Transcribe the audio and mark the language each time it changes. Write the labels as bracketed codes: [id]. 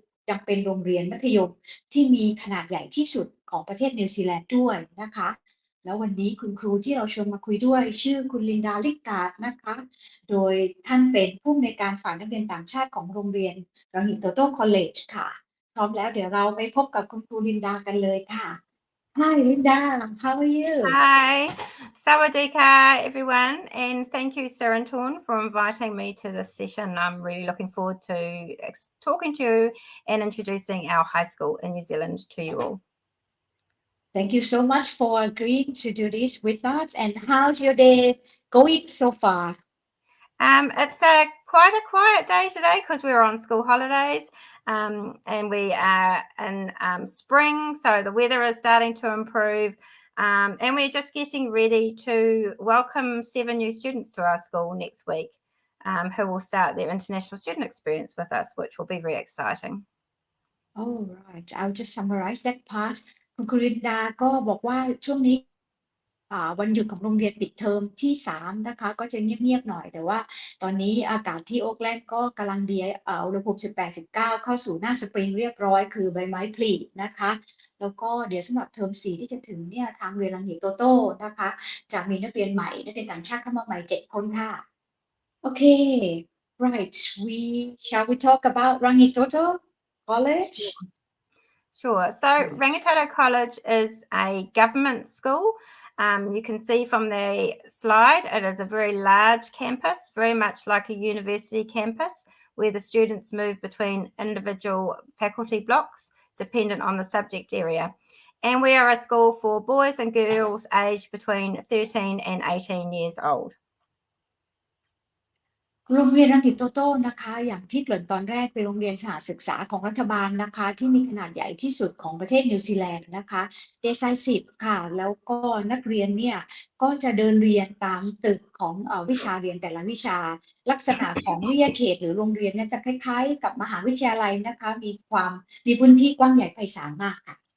[th] ยังเป็นโรงเรียนมัธยมที่มีขนาดใหญ่ที่สุดของประเทศนิวซีแลนด์ด้วยนะคะแล้ววันนี้คุณครูที่เราชวนมาคุยด้วยชื่อคุณลินดาลิกการ์ดนะคะโดยท่านเป็นผู้อำนวยการฝ่ายนักเรียนต่างชาติของโรงเรียนรังหิโตโต้คอลเลจค่ะพร้อมแล้วเดี๋ยวเราไปพบกับคุณครูลินดากันเลยค่ะ [en] Hi Linda how are you Hi, Sawadika everyone, and thank you, Sarah and Torn, for inviting me to this session. I'm really looking forward to talking to you and introducing our high school in New Zealand to you all. Thank you so much for agreeing to do this with us. And how's your day going so far? It's quite a quiet day today because we're on school holidays and we are in spring, so the weather is starting to improve. And we're just getting ready to welcome 7 new students to our school next week who will start their international student experience with us, which will be very exciting. Oh, right. I'll just summarize that part. [th] คุณครูลินดาก็บอกว่าช่วงนี้วันหยุดของโรงเรียนปิดเทอมที่3นะคะก็จะเงียบๆหน่อยแต่ว่าตอนนี้อากาศที่โอ๊กแลนด์ก็กำลังดีอุณหภูมิ18-19เข้าสู่หน้าสปริงเรียบร้อยคือใบไม้ผลินะคะแล้วก็เดี๋ยวสำหรับเทอม4ที่จะถึงเนี่ยทางเรียนรังหิโตโต้นะคะจะมีนักเรียนใหม่นักเรียนต่างชาติเข้ามาใหม่7คนค่ะ [en] Okay, right. Shall we talk about Rangitoto College? Sure. So Rangitoto College is a government school. You can see from the slide, it is a very large campus, very much like a university campus, where the students move between individual faculty blocks, dependent on the subject area. And we are a school for boys and girls aged between 13 and 18 years old. [th] โรงเรียนรังสิตโตโต้นะคะอย่างที่เกริ่นตอนแรกเป็นโรงเรียนสหศึกษาของรัฐบาลนะคะที่มีขนาดใหญ่ที่สุดของประเทศนิวซีแลนด์นะคะเดซาย10ค่ะแล้วก็นักเรียนเนี่ยก็จะเดินเรียนตามตึกของวิชาเรียนแต่ละวิชาลักษณะของวิทยาเขตหรือโรงเรียนเนี่ยจะคล้ายๆกับมหาวิทยาลัยนะคะมีพื้นที่กว้างใหญ่ไพศาลมากค่ะ